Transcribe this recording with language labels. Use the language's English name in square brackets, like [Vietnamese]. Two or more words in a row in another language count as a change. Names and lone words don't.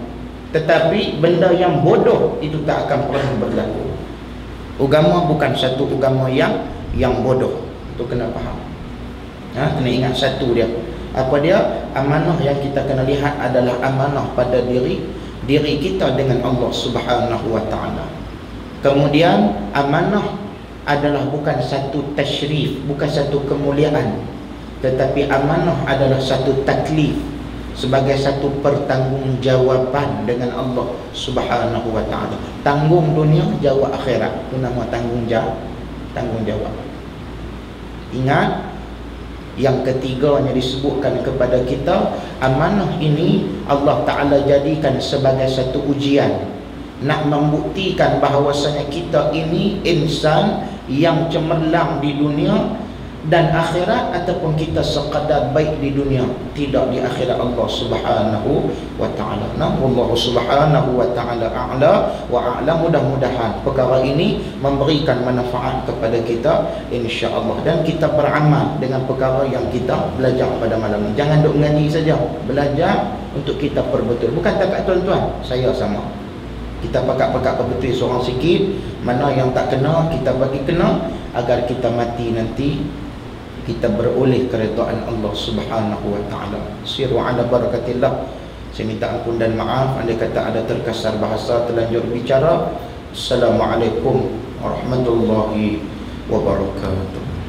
[Malay] Tetapi benda yang bodoh itu tak akan pernah berlaku. Agama bukan satu agama yang bodoh. Itu kena faham. Kena ingat satu dia. Apa dia? Amanah yang kita kena lihat adalah amanah pada diri kita dengan [Arabic] الله سبحانه وتعالى. [Malay] Kemudian amanah adalah bukan satu tasyrif, bukan satu kemuliaan, tetapi amanah adalah satu taklif, sebagai satu pertanggungjawaban dengan [Arabic] الله سبحانه وتعالى. [Malay] Tanggung dunia, jawab akhirat. Itu nama tanggung jawab. Ingat, yang ketiganya disebutkan kepada kita, amanah ini [Arabic] الله تعالى [Malay] jadikan sebagai satu ujian, nak membuktikan bahawasanya kita ini insan yang cemerlang di dunia dan akhirat, ataupun kita sekadar baik di dunia, tidak di akhirat [Arabic] الله سبحانه وتعالى. Nah, الله سبحانه وتعالى أعلى وأعلى. [Malay] Mudah-mudahan perkara ini memberikan manfaat kepada kita [Arabic] إن شاء الله, [Malay] dan kita beramal dengan perkara yang kita belajar pada malam ini. Jangan duk mengaji saja, belajar untuk kita perbetul. Bukan takat tuan-tuan, saya sama. Kita pakat-pakat perbetul seorang sikit, mana yang tak kena kita bagi kena, agar kita mati nanti kita beroleh keredaan [Arabic] الله سبحانه وتعالى. سيروا على بركة الله. [Malay] Saya minta ampun dan maaf andai kata ada terkasar bahasa, terlanjur bicara. [Arabic] السلام عليكم ورحمة الله وبركاته.